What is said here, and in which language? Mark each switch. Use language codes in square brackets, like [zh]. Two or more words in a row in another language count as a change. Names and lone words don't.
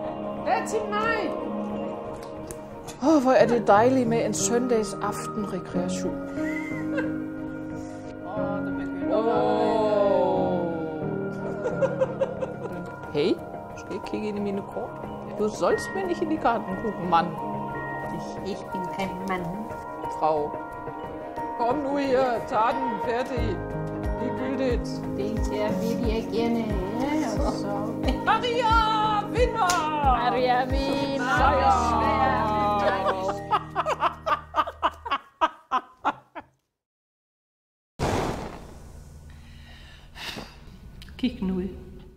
[da] Det er til mig. Hvor er det dejligt med en søndags aften rekreation. Hey, du skal ikke kigge ind i mine kort. [de] Du sollst mir nicht in die Karten gucken, Mann. Ich bin kein Mann. Frau, komm nu her, [da] tag den, [de] fertig. [da] Ligegyldigt. Det vil jeg gerne have, og så... Maria, vinder! Maria vinder! Sejr! Kig nu ud.